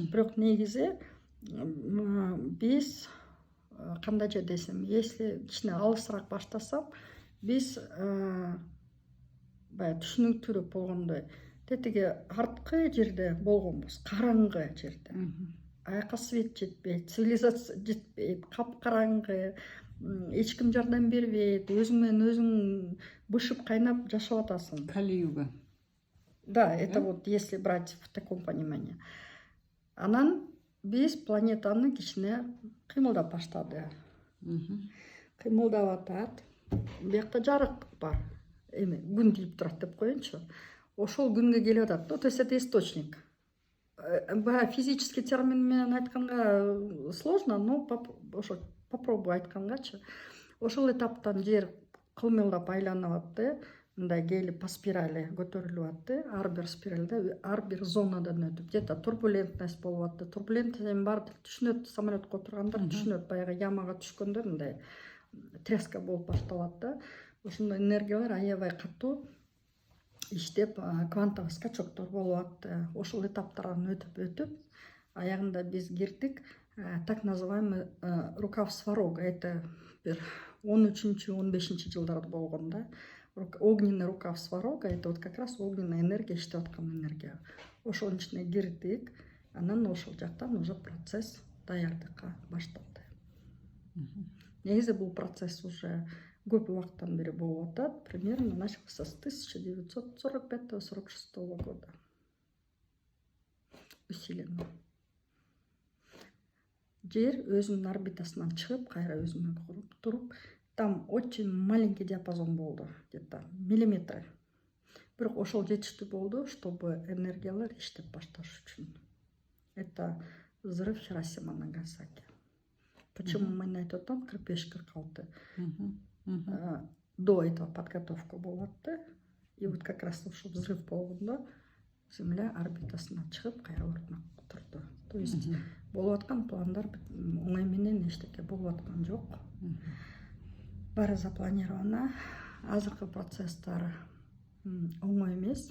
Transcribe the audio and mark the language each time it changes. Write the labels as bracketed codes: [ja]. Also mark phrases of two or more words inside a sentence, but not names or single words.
[ky] Бирок негизи биз кандай же десем, если кичине алысыраак баштасам, биз баягы түшүнүктүүрөөк болгондой тетиги арткы жерде болгонбуз, караңгы жерде. Аякка свет жетпейт, цивилизация жетпейт, капкараңгы, эч ким жардам бербейт, өзүң менен өзүң бышып кайнап жашап атасың. Кали-юга. [ru] Да, это вот если брать в таком понимании. [ky] Анан биз планетаны кичине кыймылдап баштады. Кыймылдап атат. Биякта жарыктык бар. Эми күн тийип турат деп коеюнчу. Ошол күнгө келип атат. [ru] То есть это источник. Физический термин [ky] менен айтканга [ru] сложно, но ошо попробую айткангачы. [ky] Ошол этаптан жер кылмылдап айланып атты. Мындай келип [ru] по спирали [ky] көтөрүлүп атты. Ар бир спиралда, ар бир зонадан өтүп, [ru] где-то турбулентность [ky] болуп атты. Турбулентность баардык түшүнөт, самолетко отургандар түшүнөт, баягы ямага түшкөндө мындай треска болуп башталат да. Ошондой энергиялар аябай катуу иштеп, [ru] квантовый скачоктор [ky] болуп атты. Ошол этаптардан өтүп, аягында биз кирдик, [ru] так называемый рукав Сварога. [ky] Это бир 13-15 жылдарда болгон да. [ru] Огненный рукав Сварога, это вот как раз огненная энергия, [ky] иштеп аткан энергия. Ошонун ичине кирдик, анан ошол жактан уже процесс даярдыкка башталды. Негизи бул процесс уже көп убакыттан бери болуп атат. [ru] Примерно начался с 1945-46 года. Усиленно. [ky] Жер өзүнүн орбитасынан чыгып, кайра өзүнө туруп, [ru] там очень маленький диапазон [ky] болду, [ru] где-то миллиметры. [ky] Бирок ошол жетиштүү болду, чтобы энергиялар иштеп башташ үчүн. [ru] Это взрыв Хиросима, Нагасаки. [ky] Почему мен айтып атам 45-46 Мгм. [ru] до этого подготовка [ky] болот да. [ru] И вот как раз [ky] ошо взрыв болгондо Земля орбитасына чыгып кайра ордуна турду. [ru] То есть [ky] болуп аткан пландар оңой менен эчтеке болуп аткан жок. Баары запланировано. Азыркы процесстер оңой эмес.